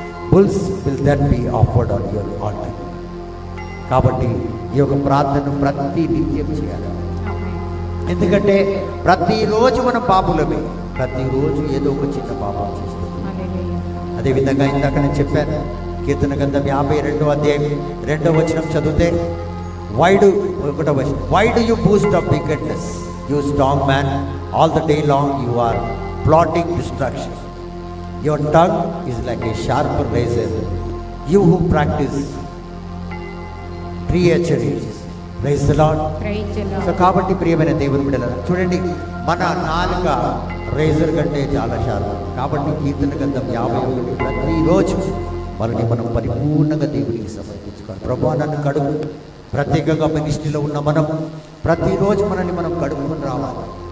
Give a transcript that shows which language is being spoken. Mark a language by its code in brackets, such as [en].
[en] Bulls will then be offered on your altar. [te] కాబట్టి ఈ యొక్క ప్రార్థన ప్రతి నిత్యం చేయాలి. ఎందుకంటే ప్రతిరోజు మనం పాపులమే, ప్రతిరోజు ఏదో ఒక చిన్న పాపం చేస్తాం. అదేవిధంగా ఇందాక నేను చెప్పాను, కీర్తన గ్రంథం 52వ అధ్యాయం 2వ వచనం చదివితే, [en] why do you boast of wickedness, you strong man? All the day long you are plotting destruction. Your tongue is like a sharp razor. You who practice treachery. Praise the Lord. [te] So కాబట్టి ప్రియమైన దేవుని బిడ్డలారా, చూడండి, మన నాలుక razor కంటే చాలా sharp. కాబట్టి కీర్తన గ్రంథం 51 ప్రతిరోజు మనల్ని మనం పరిపూర్ణంగా దేవునికి సమర్పించుకోవాలి. ప్రభువా నన్ను కడుగు. ప్రత్యేకంగా మినిస్ట్రీలో ఉన్న మనం ప్రతిరోజు మనల్ని మనం కడుగుకొని రావాలి.